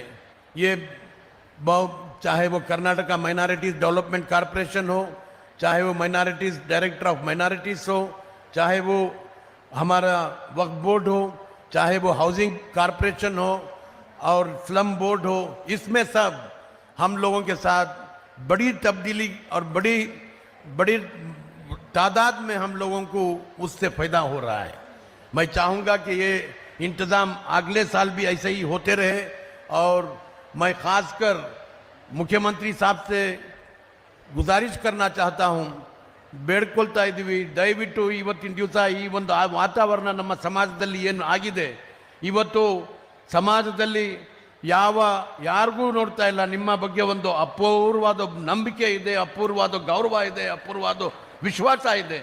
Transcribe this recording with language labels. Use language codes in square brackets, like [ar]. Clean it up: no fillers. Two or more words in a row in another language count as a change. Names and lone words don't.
[hi] ये चाहे वो कर्नाटका माइनॉरिटीज़ डेवलपमेंट कॉरपोरेशन हो, चाहे वो माइनॉरिटीज़ डायरेक्टर ऑफ माइनॉरिटीज़ हो, चाहे वो हमारा वक्फ बोर्ड हो, चाहे वो हाउसिंग कॉरपोरेशन हो और स्लम बोर्ड हो, इसमें सब हम लोगों के साथ बड़ी तब्दीली और बड़ी तादाद में हम लोगों को उससे फ़ायदा हो रहा है। मैं चाहूँगा कि ये इंतज़ाम अगले साल भी ऐसे ही होते रहे। और मैं ख़ासकर मुख्यमंत्री साहब से गुजारिश करना चाहता हूँ, [kn] ಬೇಡ್ಕೊಳ್ತಾ ಇದ್ದೀವಿ, ದಯವಿಟ್ಟು ಇವತ್ತಿನ ದಿವಸ ಈ ಒಂದು ವಾತಾವರಣ ನಮ್ಮ ಸಮಾಜದಲ್ಲಿ ಏನು ಆಗಿದೆ, ಇವತ್ತು ಸಮಾಜದಲ್ಲಿ ಯಾರಿಗೂ ನೋಡ್ತಾ ಇಲ್ಲ ನಿಮ್ಮ ಬಗ್ಗೆ ಒಂದು ಅಪೂರ್ವವಾದ ನಂಬಿಕೆ ಇದೆ, ಅಪೂರ್ವವಾದ ಗೌರವ ಇದೆ, ಅಪೂರ್ವವಾದ ವಿಶ್ವಾಸ ಇದೆ.